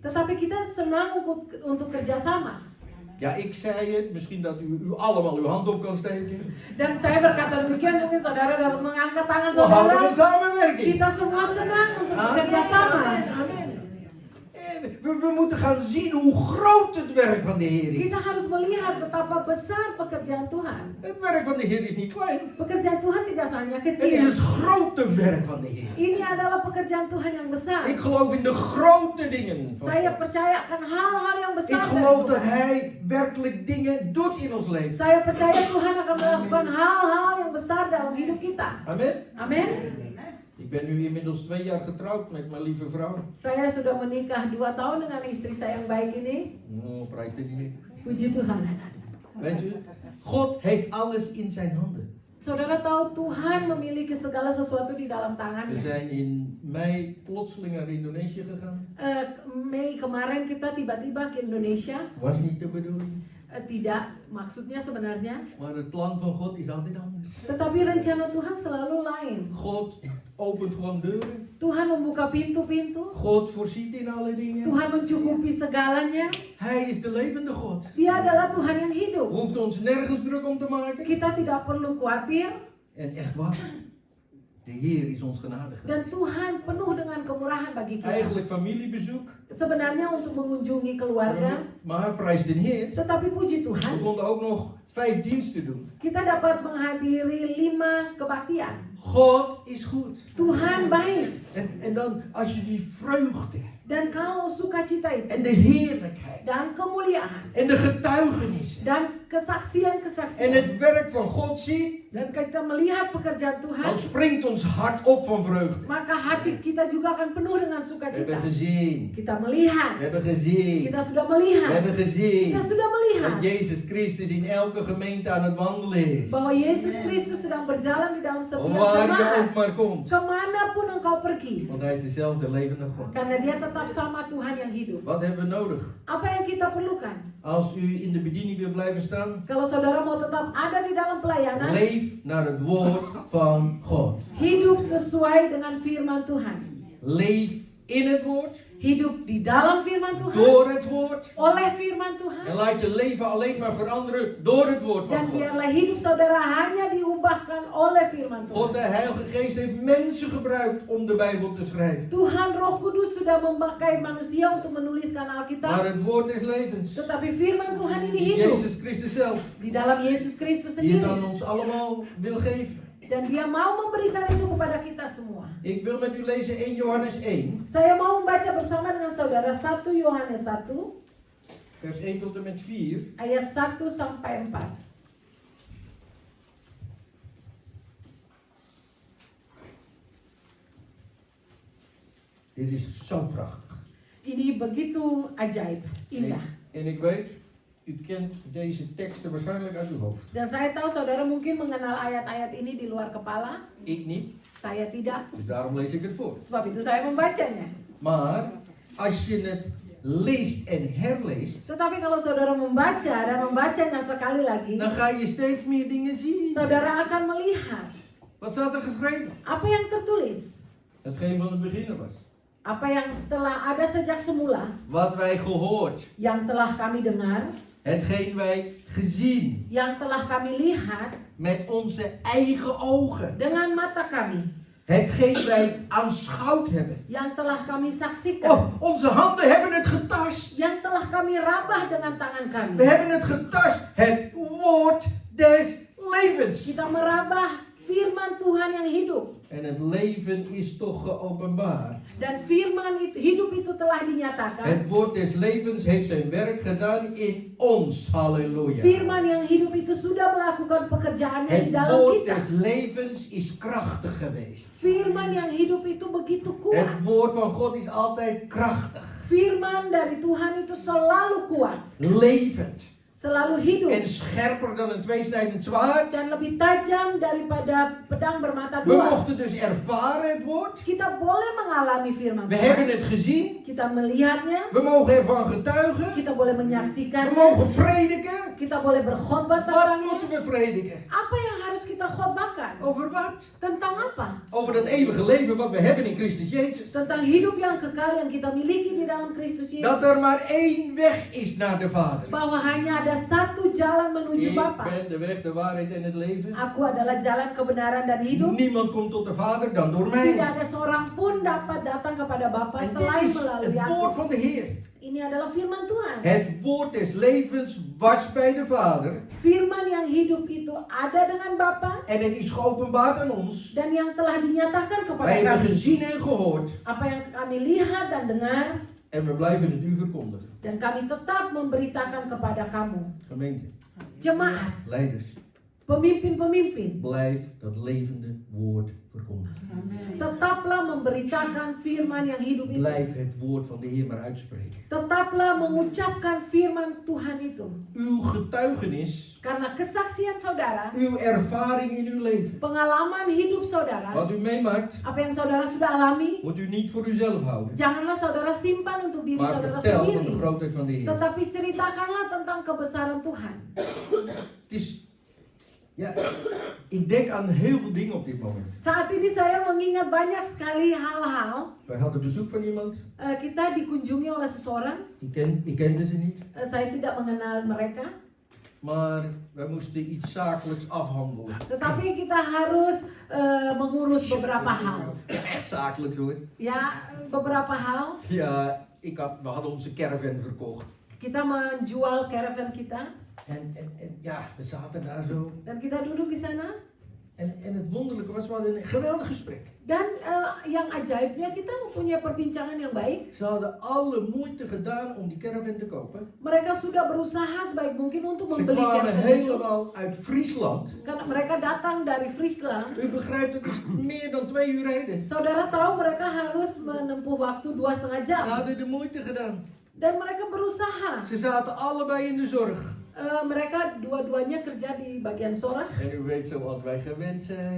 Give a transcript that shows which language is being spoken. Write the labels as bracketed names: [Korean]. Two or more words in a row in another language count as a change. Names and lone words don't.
[Indonesian] tetapi kita senang untuk kerjasama. [Dutch] Ja, ik zei het. Misschien dat u allemaal uw hand op kan steken. [Indonesian] Dan saya berkata demikian, mungkin saudara dapat mengangkat tangan [Dutch] We houden [Indonesian] saudara. [Dutch] van samenwerking. [Indonesian] Kita semua senang untuk bekerja sama. Amen. [Dutch] We moeten gaan zien hoe groot het werk van de Heer is. [Indonesian] Kita harus melihat betapa besar pekerjaan Tuhan. [Dutch] Het werk van de Heer is niet klein. [Indonesian] Pekerjaan Tuhan tidak hanya [Dutch] Het is [Indonesian] kecil. [Dutch] het grote werk van de Heer. [Indonesian] Ini adalah pekerjaan Tuhan yang besar. [Dutch] Ik geloof in de grote dingen. [Indonesian] van [Dutch] Saya [Indonesian] God. [Dutch] percaya akan hal-hal yang [Indonesian] Ik [Dutch] besar dari [Indonesian] geloof dat [Dutch] Tuhan. [Indonesian] Hij werkelijk dingen doet in ons leven. [Dutch] Saya percaya Tuhan akan melakukan hal-hal yang besar dalam hidup kita. [Indonesian] Amen. [Dutch] Amin. [Indonesian] Ik ben nu inmiddels 2 jaar getrouwd met mijn lieve vrouw. [Dutch] Saya sudah menikah 2 tahun dengan istri saya yang baik ini. [Indonesian] Oh, prijs de Heer. [Dutch] Puji Tuhan. [Indonesian] Weet u, God heeft alles in zijn handen. [Dutch] Saudara tahu Tuhan memiliki segala sesuatu di dalam [Indonesian] We [Dutch] tangannya. [Indonesian] zijn in mei plotseling naar Indonesië gegaan. [Dutch] Mei kemarin kita tiba-tiba ke Indonesia. [Indonesian] Was niet de bedoeling. [Dutch] Tidak, maksudnya sebenarnya. [Indonesian] Maar het plan van God is altijd anders. [Dutch] Tetapi rencana Tuhan selalu lain. [Indonesian] God opent gewoon deuren. [Dutch] Tuhan membuka pintu-pintu. [Indonesian] God voorziet in alle dingen. [Dutch] Tuhan mencukupi segalanya. [Indonesian] Hij is de levende God. [Dutch] Dia adalah Tuhan yang hidup. [Indonesian] Hoeft ons nergens druk om te maken. [Dutch] Kita tidak perlu khawatir. [Indonesian] En echt waar, de Heer is ons genadig. [Dutch] Dan Tuhan penuh dengan kemurahan bagi kita. [Indonesian] Eigenlijk familiebezoek. [Dutch] Sebenarnya untuk mengunjungi keluarga. [Indonesian] Maar prijs de Heer. [Dutch] Tetapi puji [Indonesian] We [Dutch] Tuhan, [Indonesian] konden ook nog 5 diensten doen. [Dutch] kita dapat menghadiri 5 kebaktian. [Indonesian] God is goed. [Dutch] Tuhan baik. [Indonesian] En dan als je die vreugde [Dutch] Dan kalau sukacita itu [Indonesian] en de heerlijkheid [Dutch] dan kemuliaan [Indonesian] en de getuigenissen [Dutch] dan [Indonesian] en [Dutch] kesaksian-kesaksian [Indonesian] het werk van God ziet, [Dutch] dan kita melihat pekerjaan Tuhan, [Indonesian] dan springt ons hart op van vreugde. [Dutch] maka hati kita juga akan penuh dengan [Indonesian] We [Dutch] sukacita. [Indonesian] hebben gezien, [Dutch] Kita melihat, [Indonesian] we hebben gezien, [Dutch] kita sudah [Indonesian] we [Dutch] melihat, [Indonesian] hebben gezien [Dutch] kita sudah melihat [Indonesian] dat Jezus Christus in elke gemeente aan het wandelen is. [Dutch] bahwa Yesus Kristus sedang berjalan di dalam setiap [Indonesian] Waar je [Dutch] jemaat. [Indonesian] ook maar komt. [Dutch] Kemanapun engkau pergi, [Indonesian] Want hij is dezelfde levende God. [Dutch] karena dia tetap sama Tuhan yang hidup. [Indonesian] Wat hebben we nodig? [Dutch] Apa yang kita perlukan? [Indonesian] Als u in de bediening wil blijven staan, [Dutch] Kalau saudara mau tetap ada di dalam pelayanan, [Indonesian] leef naar het woord van God. [Dutch] hidup sesuai dengan firman Tuhan. [Indonesian] Leef in het woord, [Dutch] Hidup di dalam firman Tuhan, [Indonesian] door het woord woord. [Dutch] oleh firman Tuhan. [Indonesian] En laat je leven alleen maar veranderen door het woord van [Dutch] Dan [Indonesian] God. [Dutch] biarlah hidup saudara hanya diubahkan oleh firman [Indonesian] God, de [Dutch] Tuhan. [Indonesian] Heilige Geest, heeft mensen gebruikt om de Bijbel te schrijven. [Dutch] Tuhan Roh Kudus sudah memakai manusia untuk menuliskan [Indonesian] Maar [Dutch] Alkitab. [Indonesian] het woord is levens. [Dutch] Tetapi firman Tuhan ini hidup [Indonesian] Jezus Christus zelf, [Dutch] di dalam Yesus Kristus [Indonesian] die het [Dutch] sendiri. [Indonesian] aan ons allemaal wil geven. [Dutch] Dan dia mau memberikan itu kepada kita semua. [Indonesian] Ik wil met u lezen 1 Johannes 1, [Dutch] Saya mau membaca bersama dengan saudara 1 Yohanes 1 [Indonesian] vers 1 tot en met 4. [Dutch] ayat 1 sampai 4. [Indonesian] Dit is zo prachtig. [Dutch] Ini begitu ajaib, indah. [Indonesian] En ik weet, u kent deze teksten waarschijnlijk uit uw hoofd. [Dutch] Dan saya tahu saudara mungkin mengenal ayat-ayat ini di luar kepala. [Indonesian] Ik niet, [Dutch] Saya tidak. [Indonesian] dus daarom lees ik het voor. [Dutch] Sebab itu saya membacanya. [Indonesian] Maar als je het leest en herleest, [Dutch] Tetapi kalau saudara membaca dan membacanya sekali lagi, [Indonesian] dan ga je steeds meer dingen zien. [Dutch] saudara akan melihat [Indonesian] Wat staat er geschreven? [Dutch] apa yang tertulis, [Indonesian] Hetgeen van het begin was. [Dutch] apa yang telah ada sejak semula, [Indonesian] Wat wij gehoord, [Dutch] yang telah kami dengar, [Indonesian] hetgeen wij gezien [Dutch] yang telah kami lihat [Indonesian] met onze eigen ogen, [Dutch] dengan mata kami, [Indonesian] hetgeen wij aanschouwd hebben. [Dutch] yang telah kami saksikan, [Indonesian] Oh, onze handen hebben het getast. [Dutch] yang telah kami rabah dengan tangan [Indonesian] We [Dutch] kami. [Indonesian] hebben het getast, het woord des levens. [Dutch] Kita merabah firman Tuhan yang hidup. [Indonesian] En het leven is toch geopenbaard. [Dutch] Dan firman hidup itu telah dinyatakan. [Indonesian] Het woord des levens heeft zijn werk gedaan in ons. Halleluja. Firman yang hidup itu sudah melakukan pekerjaannya di [Dutch] Het [Indonesian] dalam [Dutch] woord [Indonesian] kita. [Dutch] des levens is krachtig geweest. [Indonesian] Firman yang hidup itu begitu kuat. [Dutch] Het woord van God is altijd krachtig, [Indonesian] Firman dari Tuhan itu selalu kuat, [Dutch] levend [Indonesian] selalu hidup, [Dutch] en scherper dan een tweesnijdend zwaard. [Indonesian] dan lebih tajam daripada pedang bermata [Dutch] We [Indonesian] dua. [Dutch] mochten dus ervaren het woord. [Indonesian] Kita boleh mengalami firman [Dutch] We hebben [Indonesian] Tuhan. [Dutch] het gezien. [Indonesian] Kita melihatnya, [Dutch] We mogen ervan getuigen. [Indonesian] kita boleh [Dutch] We [Indonesian] menyaksikannya, [Dutch] mogen prediken. [Indonesian] kita boleh berkhotbah [Dutch] Wat [Indonesian] tentangnya. [Dutch] moeten we prediken? [Indonesian] Apa yang harus kita khotbahkan? [Dutch] Over wat? [Indonesian] Tentang apa? [Dutch] Over dat eeuwige leven wat we hebben in Christus Jezus. [Indonesian] Tentang hidup yang kekal yang kita miliki di dalam Kristus [Dutch] Dat [Indonesian] Yesus. [Dutch] er maar één weg is naar de Vader. [Indonesian] Bahwa hanya ada satu jalan menuju [Dutch] Ik [Indonesian] Bapa. [Dutch] ben de weg, de waarheid en het leven. [Indonesian] Aku adalah jalan kebenaran dan hidup. [Dutch] Niemand komt tot de Vader dan door [Indonesian] Tidak [Dutch] mij. [Indonesian] ada seorang pun dapat datang kepada Bapa [Dutch] En [Indonesian] selain [Dutch] dit is [Indonesian] melalui [Dutch] het woord [Indonesian] aku. [Dutch] van de Heer. [Indonesian] Ini adalah firman Tuhan. [Dutch] Het woord des levens was bij de Vader. [Indonesian] Firman yang hidup itu ada dengan Bapa [Dutch] En het is geopenbaard aan ons. [Indonesian] dan yang telah dinyatakan kepada [Dutch] Wij hebben [Indonesian] kami. [Dutch] gezien en gehoord. [Indonesian] Apa yang kami lihat dan dengar, [Dutch] En we blijven het u verkondigen. [Indonesian] dan kami tetap memberitakan kepada kamu. [Dutch] Gemeente, [Indonesian] Jemaat, [Dutch] leiders, [Indonesian] pemimpin-pemimpin, [Dutch] blijf dat levende woord verkondigen. [Indonesian] tetaplah memberitakan firman yang hidup itu. [Dutch] Blijf het woord van de Heer maar uitspreken. [Indonesian] Tetaplah mengucapkan firman Tuhan itu. [Dutch] Uw getuigenis, [Indonesian] Karena kesaksian saudara, [Dutch] uw ervaring in uw leven, [Indonesian] pengalaman hidup saudara, [Dutch] wat u meemaakt, [Indonesian] apa yang saudara sudah alami, [Dutch] moet u niet voor uzelf houden. [Indonesian] janganlah saudara simpan untuk diri [Dutch] Maar [Indonesian] saudara [Dutch] vertel van de [Indonesian] sendiri. [Dutch] grootheid van de Heer. [Indonesian] Tetapi ceritakanlah tentang kebesaran Tuhan. [Dutch] Het is, ja, ik denk aan heel veel dingen op dit moment. [Indonesian] Saat ini saya mengingat banyak sekali hal-hal. [Dutch] Wij hadden bezoek van iemand, [Indonesian] Kita dikunjungi oleh seseorang. [Dutch] ik kende ze niet. [Indonesian] Saya tidak mengenal mereka. [Dutch] Maar wij moesten iets zakelijks afhandelen. [Indonesian] Tetapi kita harus mengurus beberapa hal. [Dutch] Echt zakelijks hoor. [Indonesian] Ya, beberapa hal. [Dutch] Ja, we hadden onze caravan verkocht. [Indonesian] Kita menjual caravan kita. [Dutch] En ja, we zaten daar zo. [Indonesian] Dan kita duduk di sana. [Dutch] En het wonderlijke was, we hadden een geweldig gesprek. [Indonesian] Dan yang ajaibnya kita mempunyai perbincangan yang baik. [Dutch] Ze hadden alle moeite gedaan om die caravan te kopen. [Indonesian] Mereka sudah berusaha sebaik mungkin untuk [Dutch] Ze [Indonesian] membeli [Dutch] kwamen [Indonesian] caravan itu. [Dutch] helemaal uit Friesland. [Indonesian] Karena mereka datang dari Friesland. [Dutch] U begrijpt, het is meer dan 2 uur rijden. [Indonesian] Saudara tahu mereka harus menempuh waktu 2,5 [Dutch] Ze [Indonesian] jam. [Dutch] hadden de moeite gedaan. [Indonesian] Dan mereka berusaha. [Dutch] Ze zaten allebei in de zorg. [Indonesian] Mereka dua-duanya kerja di bagian Sorach. [Dutch] En u weet zoals wij gewend zijn.